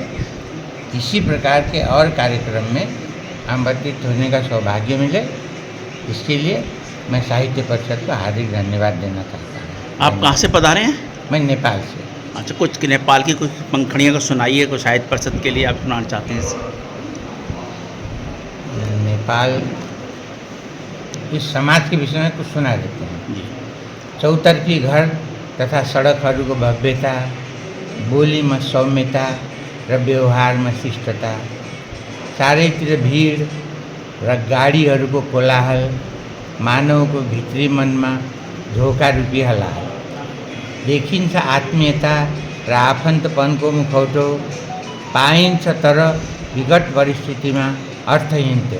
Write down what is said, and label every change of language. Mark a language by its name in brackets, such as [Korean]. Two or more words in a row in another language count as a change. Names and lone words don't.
[Hindi] इसी प्रकार के और कार्यक्रम में आमंत्रित होने का सौभाग्य मिले, इसके लिए मैं साहित्य परिषद को हार्दिक धन्यवाद देना चाहता हूँ। आप कहाँ से पधारे हैं? मैं नेपाल से। अच्छा, कुछ नेपाल की कुछ पंखड़ियों को सुनाइए, कुछ साहित्य परिषद के लिए आप सुनाना चाहते हैं? नेपाल इस समाज के विषय में कुछ सुना देते हैं। जी। [Nepali] चौतर्फी घर तथा सडकहरूको भव्यता, बोलीमा सौम्यता र व्यवहारमा शिष्टता, चारैतिर भिड र गाडीहरूको कोलाहल, मानवको भित्री मनमा धोका रूपी हलाल, देखिन्छ आत्मीयता र आफन्तपनको मुखौटो, पाइन्छ तर विकट परिस्थितिमा अर्थहीनता।